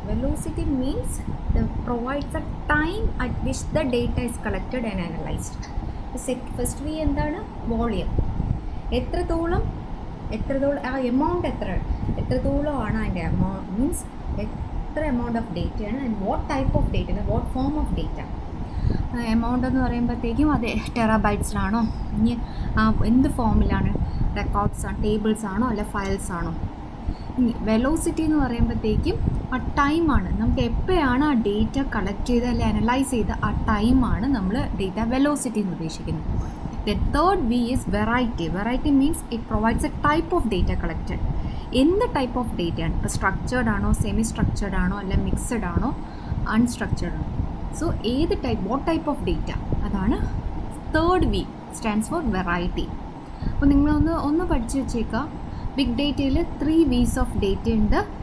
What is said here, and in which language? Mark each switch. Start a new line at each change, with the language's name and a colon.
English: Velocity means provides the time at which the data is collected and analyzed.
Malayalam: First we എന്താണ്? Volume. എത്രത്തോളം ആ amount എത്രത്തോളമാണ് അതിൻ്റെ amount, means എത്ര amount of ഡേറ്റയാണ്
English: And what type of data, what form of data.
Malayalam: Amount എന്ന് പറയുമ്പോഴത്തേക്കും അത് ടെറാബൈറ്റ്സിലാണോ, ഇനി എന്ത് ഫോമിലാണ്, റെക്കോർഡ്സ് ആണ്, ടേബിൾസ് ആണോ അല്ല ഫയൽസ് ആണോ. ഇനി വെലോസിറ്റി എന്ന് പറയുമ്പോഴത്തേക്കും ആ ടൈമാണ്, നമുക്ക് എപ്പോഴാണ് ആ ഡേറ്റ കളക്ട് ചെയ്ത് അല്ലെങ്കിൽ അനലൈസ് ചെയ്ത് ആ ടൈമാണ് നമ്മൾ ഡേറ്റ വെലോസിറ്റി എന്ന് ഉദ്ദേശിക്കുന്നത്.
English: The third V is variety. Variety means it provides a type of data collected.
Malayalam: എന്ത് ടൈപ്പ് ഓഫ് ഡേറ്റയാണ്, ഇപ്പോൾ സ്ട്രക്ചേർഡ് ആണോ, സെമി സ്ട്രക്ചേർഡ് ആണോ, അല്ല മിക്സഡ് ആണോ, അൺസ്ട്രക്ചേർഡ് ആണോ. സോ ഏത് type,
English: what type of data,
Malayalam: അതാണ് third V, stands for variety. അപ്പോൾ നിങ്ങളൊന്ന് പഠിച്ചു വെച്ചേക്കാം. ബിഗ് ഡേറ്റയിൽ 3 V's ഓഫ് ഡേറ്റ ഉണ്ട്.